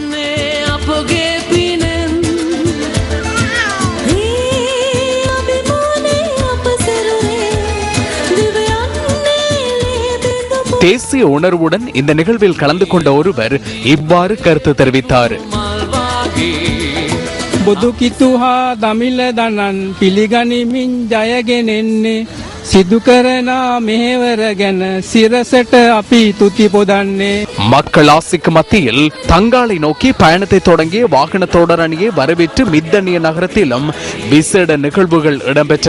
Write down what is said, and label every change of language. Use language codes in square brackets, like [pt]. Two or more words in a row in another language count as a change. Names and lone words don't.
[ta] தேசிய உணர்வுடன் இந்த நிகழ்வில் கலந்து கொண்ட ஒருவர் இவ்வாறு கருத்து தெரிவித்தார். [si] බුදු කිතුහා දමිල දනන් පිළිගනිමින් ජයගෙන එන්නේ සිදු කරනා මෙහෙවර ගැන සිරසට අපි තුති පොදන්නේ. [ta] மக்கள் ஆசிக்கு மத்தியில் தங்காலை நோக்கி பயணத்தை தொடங்கிய வாகன தொடரணியை வரவேற்று மித்தனிய நகரத்திலும் விசேட நிகழ்வுகள் இடம்பெற்றன.